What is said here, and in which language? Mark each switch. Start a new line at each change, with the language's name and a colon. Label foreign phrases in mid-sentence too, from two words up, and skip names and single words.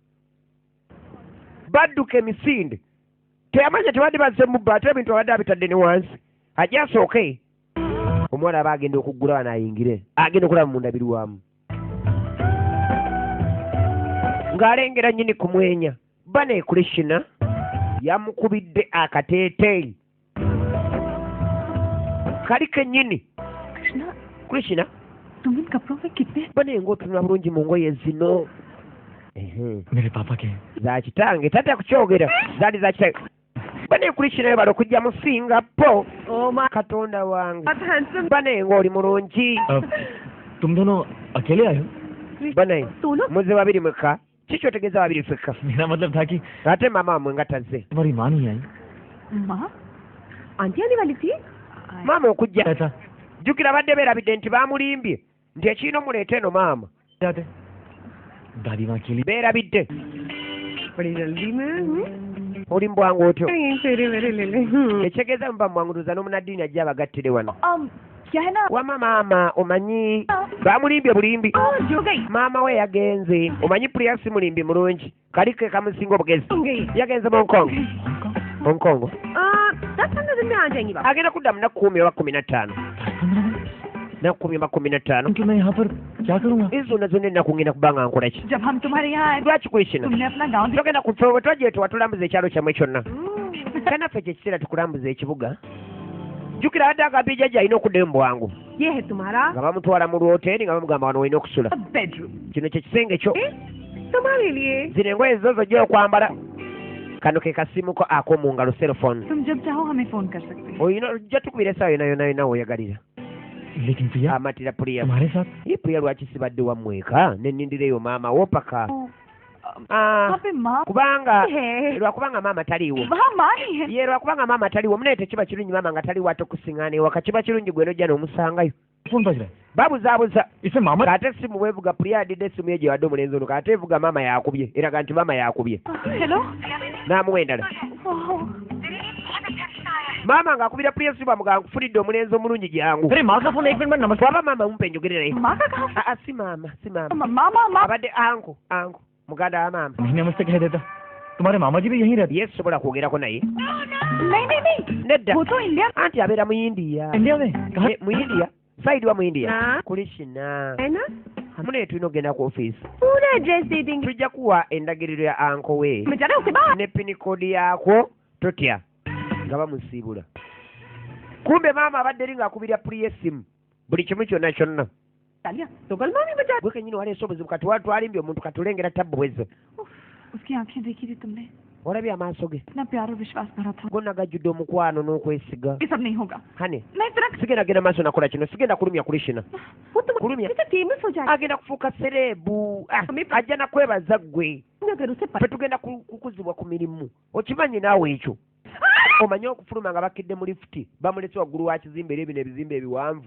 Ganda: badduka emisinde teyamanya tebadde bazze mubba ate ebintu abadde abitadde ne wansi ajja asooke omuwala aba agenda okuggula wano ayingire agenda okulaba mundabirwamu ng'alengera nnyini kumwenya bane Krishna yamukubidde akateeteeyi kali kennyini Krishna
Hindi: तुम इन कपड़ों में कितने
Ganda: bane ng'otunula bulungi mu ngoye zino
Hindi: मेरे पापा के
Ganda: za kitange tata kukyogera zaali za kitange bane Krishna balo kujja mu Singapore katonda wange bane ng'oli mulungi
Hindi: तुम दोनों अकेले आए हो
Ganda: bane muze babiri mweka kiki otegeeza babiri fekka
Hindi: मेरा मतलब था कि
Ganda: ate mama wamwe nga tazze
Hindi: तुम्हारी माँ नहीं आई माँ आंटी आने वाली थी
Ganda: maama okujja
Hindi: ऐसा
Ganda: jjukira badde beerabidde nti baamulimbye nti ekiina omuleeta eno maama
Hindi: जाते दादी माँ के लिए
Ganda: beerabidde
Hindi: बड़ी जल्दी में
Ganda: oli mu bwangu otyo
Hindi: तेरे मेरे ले ले
Ganda: ekitegeeza muba mwanguruza n'omunaddiini ajja abagattire wano
Hindi: क्या है ना
Ganda: wama maama omanyi baamulimbye bulimbi
Hindi: जो गई
Ganda: maama we yagenze omanyi Priya si mulimbi mulungi kali ke kamusinga obugezi yagenze mu Hong Kong
Hindi: 10-15 दिन में आ जाएंगी बाबा
Ganda: agenda kudda mu nnaku 10 oba 15 nnaku 10 oba 15
Hindi: क्योंकि मैं यहाँ पर क्या करूँगा
Ganda: ezo nazo nennaku ngenda kuba nga nkola ki
Hindi: जब हम तुम्हारे यहाँ आए
Ganda: lwaki Krishna
Hindi: तुमने अपना गाँव
Ganda: togenda ku ffe bwe twajeetuwa tulambuza ekyalo kyammwe kyonna kanaffe kye kiseera tukulambuza ekibuga jjukira adde agambye jjajja alina okuddayo mu bwangu
Hindi: ये है तुम्हारा
Ganda: nga bamutwala mu lwoteeri nga bamugamba wano olina okusula
Hindi: बेडरूम
Ganda: kino kye kisenge kyo
Hindi: तुम्हारे लिए
Ganda: zino engoye zo zojja okwambala kano ke kasimu ko ak'omu ngalo cellphone
Hindi: तुम जब चाहो हमें फोन कर सकते हो
Ganda: oyina ojja tukubira essaawa yona weoyagalira
Hindi: लेकिन प्रिया
Ganda: amatira Priya
Hindi: तुम्हारे साथ
Ganda: ye Priya lwaki sibadde wammweka nennindireyo maama wopaka
Hindi: वहाँ पे माँ
Ganda: kubanga
Hindi: है
Ganda: lwakubanga maama taliiwo
Hindi: वहाँ माँ नहीं है
Ganda: ye lwakubanga maama taliiwo mune tekiba kirungi maama nga taliwo ate okusiŋŋaana ewaka kiba kirungi gwe nojja n'omusangayo
Hindi: फोन बज रहा है
Ganda: babuzaabuza
Hindi: इसे मामा
Ganda: kaate essimu bwevuga Priya adidde essimu ye gye wadde omulenzi ono kaate evuga maama yakubye eraga nti maama yakubye
Hindi: हेलो
Ganda: n'amuwa endala maama ng'akubira Priya essimu amugamba nkufulidde omulenzi omulungi jangu
Hindi: अरे माँ का फोन 1 मिनट में नमस्ते
Ganda: waba maama mumpe njogererayo
Hindi: माँ का कहा
Ganda: si maama
Hindi: मामा माँ
Ganda: abadde anko muganda wa maama
Hindi: नहीं नमस्ते कह देता तुम्हारे मामा जी भी यहीं रहते
Ganda: Yes sobola kwogerako naye.
Hindi: नहीं नहीं नहीं
Ganda: Nedda.
Hindi: वो तो इंडिया
Ganda: Anti abeera mu India.
Hindi: इंडिया में कहाँ
Ganda: Mu India? Side wa mu India? Na. Kuli Shina.
Hindi: है ना
Ganda: Mune tulina okugenda ku office.
Hindi: पूरा एड्रेस दे देंगे
Ganda: Tujja kuwa endagiriro ya anko we.
Hindi: मैं जरा उसे बाहर
Ganda: Ne pin code yaako totya. Nga bamusiibula. Kumbe maama abadde eri ng'akubira puli y'essimu. Buli kimu kyonna kyonna.
Hindi: डालिया तो गल मामी बचा
Ganda: Gwe kennyini waleese obuzibu kati twalimbye omuntu katulengera tabbu bwezzo.
Hindi: उसकी आंखें देखी थी तुमने
Ganda: Olabye amaaso ge.
Hindi: इतना प्यार और विश्वास भरा था
Ganda: Gonna gajjudde omukwano n'okwesiga.
Hindi: ये सब नहीं होगा
Ganda: Hane.
Hindi: मैं तेरा
Ganda: Sigenda genda maaso nakola kino. Sigenda kulumya kuli Shina.
Hindi: वो तुम
Ganda: Kulumya.
Hindi: इसे फेमस हो जाएगा
Ganda: Agenda kufuuka serebu. Ame- Ajja na kwebaza ggwe.
Hindi: अगर उसे
Ganda: Ffe tugenda kukuzibwa ku mirimu. Okimanyi naawe ekyo. Omanyi okufuluma nga bakidde mu lifuti. Bamuletse waggulu wa kizimbe era ebino ebizimbe ebiwanvu.